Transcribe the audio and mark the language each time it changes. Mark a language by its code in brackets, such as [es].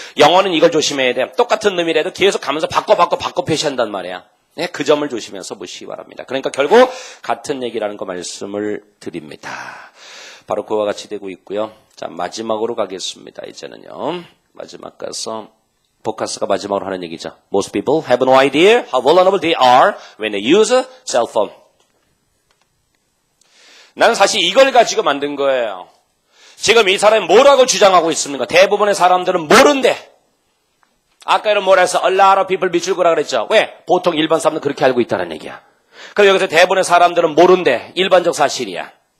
[ko] 영어는 이걸 조심해야 돼. 똑같은 놈이라도 계속 가면서 바꿔 표시한단 말이야. 네, 그 점을 조심해서 보시기 바랍니다. 그러니까 결국 같은 얘기라는 거 말씀을 드립니다. 바로 그와 같이 되고 있고요. 자, 마지막으로 가겠습니다. 이제는요. 마지막 가서 포커스가 마지막으로 하는 얘기죠. [en] Most people have no idea how vulnerable they are when they use a cell phone. [ko] 나는 사실 이걸 가지고 만든 거예요. 지금 이 사람이 뭐라고 주장하고 있습니까? 대부분의 사람들은 모른대. 아까 이런 뭐라 해서 [en] a lot of people [ko] 밑줄 그라 그랬죠. 왜? 보통 일반 사람들은 그렇게 알고 있다는 얘기야. 그럼 여기서 대부분의 사람들은 모른대. 일반적 사실이야.